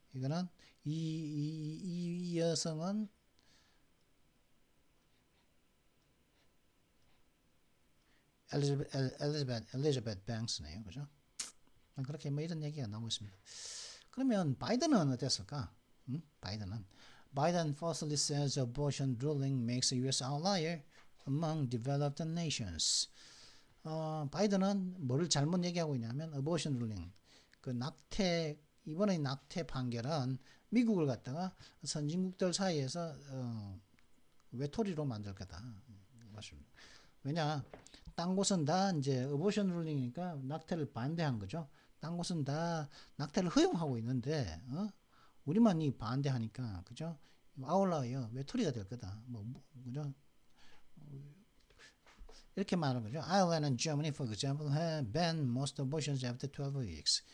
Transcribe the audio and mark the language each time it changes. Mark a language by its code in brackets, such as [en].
[ko] 이거는 이 여성은 엘리자베트 뱅스네요, 그죠? 그렇게 뭐 이런 얘기가 나오고 있습니다. 그러면 바이든은 어땠을까? [en] Biden falsely says abortion ruling makes a U.S. outlier among developed nations. [ko] 바이든은 뭐를 잘못 얘기하고 있냐면 [en] abortion ruling, [ko] 그 낙태, 이번에 낙태 판결은 미국을 갖다가 선진국들 사이에서 외톨이로 만들 거다. 맞습니다. 왜냐? 딴 곳은 다 이제 [en] abortion ruling [ko] 이니까 낙태를 반대한 거죠. 딴 곳은 다 낙태를 허용하고 있는데 우리만 이 반대하니까, 그죠? 아울러요 외톨이가 될 거다. 그죠? 이렇게 말하는 거죠. [en] Ireland and Germany, for example, have banned most abortions after 12 weeks.